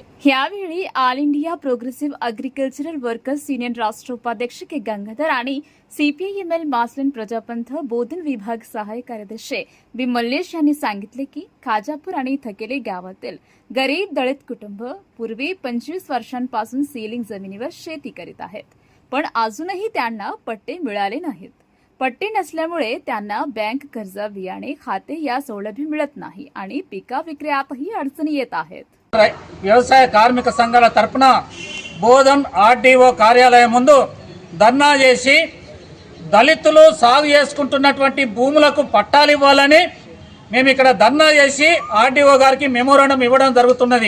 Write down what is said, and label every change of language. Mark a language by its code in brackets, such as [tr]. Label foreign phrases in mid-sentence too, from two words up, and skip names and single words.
[mr] यावेळी ऑल इंडिया प्रोग्रेसिव्ह अग्रिकल्चरल वर्कर्स युनियन राष्ट्र उपाध्यक्ष के गंगाधर आणि सीपीआय एमएल मासलेन प्रजापंत बोधन विभाग सहाय्यक कार्यदर्शी बी मल्लेश यांनी सांगितले की खाजापूर आणि थकेले गावातील गरीब दलित कुटुंब पूर्वी 25 वर्षांपासून सीलिंग जमिनीवर शेती करीत आहेत, पण अजूनही त्यांना पट्टे मिळाले नाहीत। पट्टे नसल्यामुळे त्यांना बँक कर्ज, बियाणे, खाते या सौलभ्य मिळत नाही आणि पिका विक्रयातही अडचणी येत आहेत। [te] వ్యవసాయ కార్మిక సంఘాల తరపున బోధన్ ఆర్డీఓ కార్యాలయం ముందు ధర్నా చేసి దళితులు సాగు చేసుకుంటున్నటువంటి భూములకు పట్టాలు ఇవ్వాలని మేము ఇక్కడ ధర్నా చేసి ఆర్డీఓ గారికి మెమోరాండం ఇవ్వడం జరుగుతున్నది।